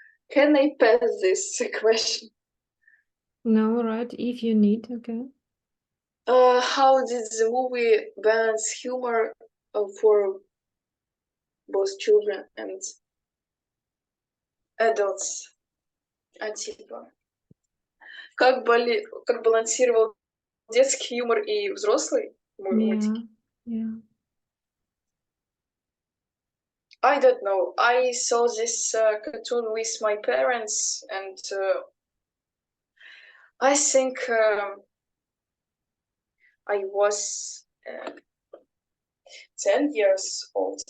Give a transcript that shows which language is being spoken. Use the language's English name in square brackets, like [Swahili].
[English] Can I pass this question? No, right, if you need, okay. How did the movie balance humor for both children and adults? [Russian] Типа, как балансировал детский юмор и взрослый мультики? [English] Yeah. I don't know. I saw this cartoon with my parents, and I think I was 10 years old.